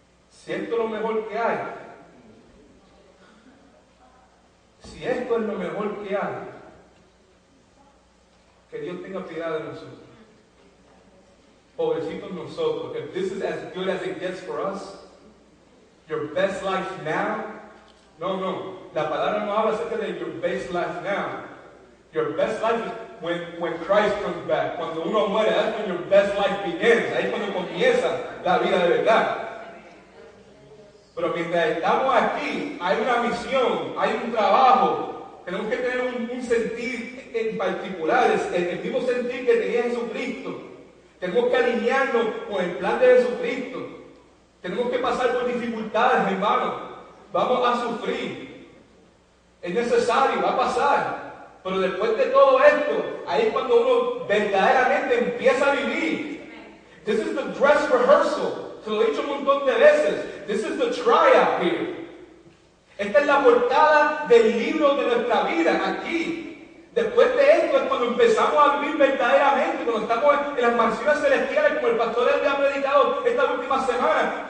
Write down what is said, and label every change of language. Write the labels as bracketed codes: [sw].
[es] Si esto es lo mejor que hay, si esto es lo mejor que hay, que Dios tenga piedad de nosotros. Pobrecitos nosotros. [en] If this is as good as it gets for us, your best life now. No. [es] La palabra no habla acerca de [en] your best life now. Your best life is when Christ comes back. [es] Cuando uno muere, [en] that's when your best life begins. [es] Ahí es cuando comienza la vida de verdad. Pero mientras estamos aquí, hay una misión, hay un trabajo. Tenemos que tener un sentir en particular, el mismo sentir que tenía Jesucristo. Tenemos que alinearnos con el plan de Jesucristo. Tenemos que pasar por dificultades, hermanos. Vamos a sufrir. Es necesario, va a pasar. Pero después de todo esto, ahí es cuando uno verdaderamente empieza a vivir. [en] This is the dress rehearsal. [es] Se lo he dicho un montón de veces. [en] This is the tryout here. [es] Esta es la portada del libro de nuestra vida, aquí. Después de esto es cuando empezamos a vivir verdaderamente, cuando estamos en las mansiones celestiales, como el pastor le ha predicado esta última semana.